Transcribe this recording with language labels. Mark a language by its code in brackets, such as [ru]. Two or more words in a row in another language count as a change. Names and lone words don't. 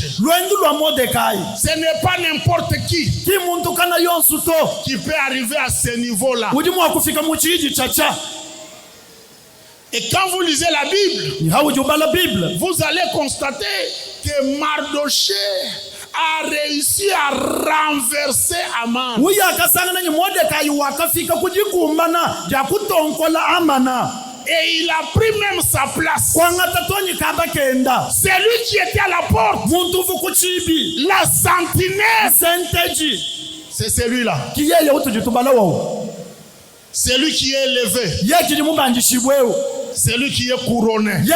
[fr] Ce n'est pas n'importe qui peut arriver à ce niveau-là. Et quand vous lisez la Bible, vous allez constater que Mardoché a réussi à renverser Aman. [cjk] uya akasangana ni Mordekai wakafika kujikumbana ja kutonkola Amana. [fr] Et il a pris même sa place. C'est lui qui était à la porte. La sentinelle. C'est celui-là. C'est lui qui est élevé. C'est lui qui est couronné.